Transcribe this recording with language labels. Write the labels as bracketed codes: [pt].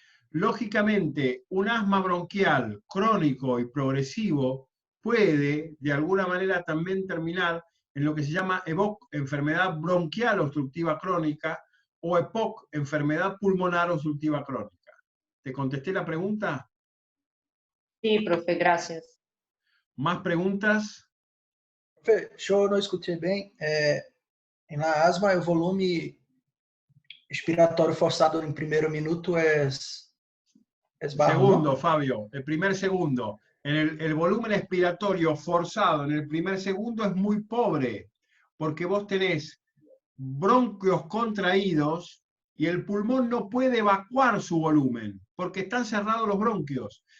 [es] Lógicamente, un asma bronquial crónico y progresivo puede, de alguna manera, también terminar en lo que se llama EBOC, enfermedad bronquial obstructiva crónica, o EPOC, enfermedad pulmonar obstructiva crónica. ¿Te contesté la pregunta? Sí, profe, gracias. ¿Más preguntas? [pt] Profe, eu não escutei bem. Na asma, o volume expiratório forçado no primeiro minuto é bajo, Segundo, [es] ¿no? Fabio, el primer segundo. El volumen expiratorio forzado en el primer segundo es muy pobre, porque vos tenés bronquios contraídos y el pulmón no puede evacuar su volumen, porque están cerrados los bronquios.